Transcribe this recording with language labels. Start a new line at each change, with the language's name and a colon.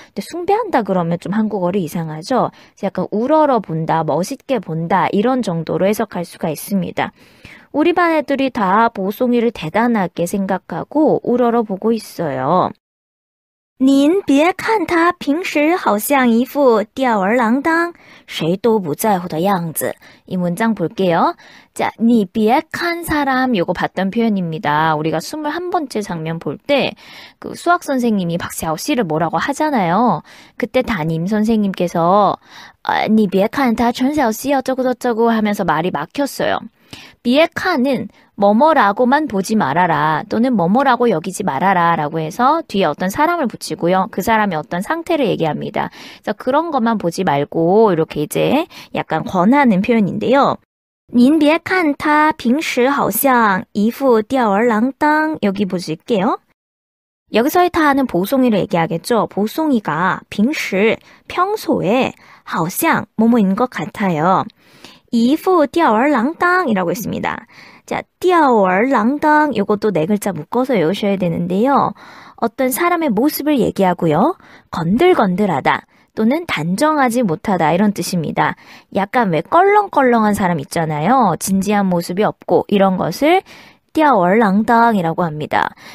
Korean: 근데 숭배한다 그러면 좀 한국어로 이상하죠. 약간 우러러 본다, 멋있게 본다 이런 정도로 해석할 수가 있습니다. 우리 반 애들이 다 보송이를 대단하게 생각하고 우러러 보고 있어요.
Chinese: 您别看他平时好像一副吊儿郎当谁都不在乎的样子.
Korean: 이 문장 볼게요. 자, 你别看 사람 요거 봤던 표현입니다. 우리가 21번째 장면 볼 때 그 수학 선생님이 박샤오 씨를 뭐라고 하잖아요. 그때 담임 선생님께서 你别看他陈小希 어쩌고저쩌고 하면서 말이 막혔어요. 비에카는 뭐뭐라고만 보지 말아라 또는 뭐뭐라고 여기지 말아라 라고 해서 뒤에 어떤 사람을 붙이고요. 그 사람의 어떤 상태를 얘기합니다. 그래서 그런 것만 보지 말고 이렇게 이제 약간 권하는 표현인데요.
Chinese: 您别看他平时好像一副吊儿郎当
Korean: 여기 보실게요. 여기서의 타는 보송이를 얘기하겠죠. 보송이가 平时 평소에 好像 뭐뭐인 것 같아요. 一副吊儿郎当이라고 했습니다. 자, 吊儿郎当 이것도 네 글자 묶어서 외우셔야 되는데요. 어떤 사람의 모습을 얘기하고요. 건들건들하다 또는 단정하지 못하다 이런 뜻입니다. 약간 왜 껄렁껄렁한 사람 있잖아요. 진지한 모습이 없고 이런 것을 吊儿郎当이라고 합니다.